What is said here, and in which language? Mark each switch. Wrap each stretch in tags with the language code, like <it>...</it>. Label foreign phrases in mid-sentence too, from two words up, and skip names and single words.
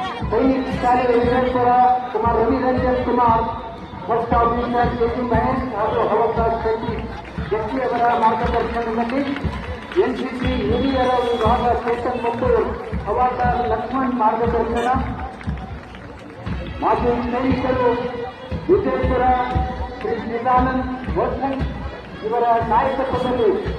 <kn>ಸೈನಿಕ ಶಾಲೆ विजयपुर कुमार रविरंजन कुमार</kn> <en>post officer</en> <kn>केजी महेश ಹಾಗೂ ಹವಾಲ್ದಾರ್ ಸತೀಶ್ ಜಟ್ಟಿ ಅವರ ಮಾರ್ಗದರ್ಶನದಲ್ಲಿ ಎನ್ಸಿಸಿ ಹಿರಿಯರ ವಿಭಾಗ ಚೇತನ್ ಮುತ್ತೂರ್ ಹವಾಲ್ದಾರ್ ಲಕ್ಷ್ಮಣ್ ಮಾರ್ಗದರ್ಶನ ಮಾಜಿ ಸೈನಿಕರು ವಿಜಯಪುರ ಶ್ರೀ ನಿದಾನಂದ್ ಗೋಸ್ವಾಮಿ ಇವರ ನಾಯಕತ್ವದಲ್ಲಿ</kn>